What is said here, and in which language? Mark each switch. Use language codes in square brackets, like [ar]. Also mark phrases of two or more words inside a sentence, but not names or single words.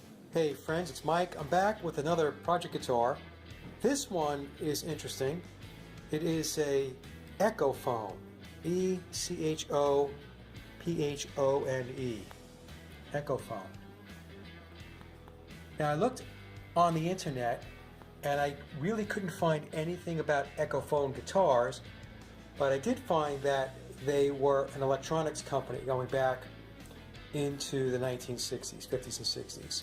[en] Hey friends, it's Mike. I'm back with another project guitar. This one is interesting. It is a Echophone, E-C-H-O-P-H-O-N-E, Echophone. Now I looked on the internet and I really couldn't find anything about Echophone guitars, but I did find that they were an electronics company going back into the 1960s, 50s and 60s.